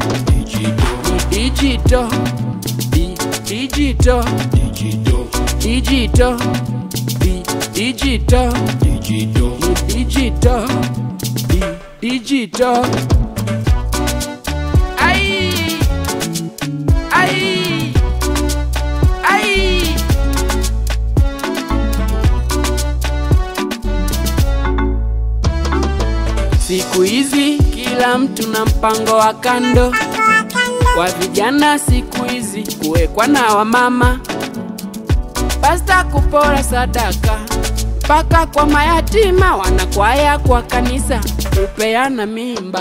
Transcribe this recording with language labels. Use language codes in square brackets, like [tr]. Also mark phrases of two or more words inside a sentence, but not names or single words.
[en] digital, digital, digital, digital, digital, digital. Ai, ai, ai. [sw] Siku hizi kila mtu na mpango wa kando. Kwa vijana siku hizi kuwekwa na wamama, pasta kupora sadaka, mpaka kwa mayatima, wanakwaya kwa kanisa kupeana mimba.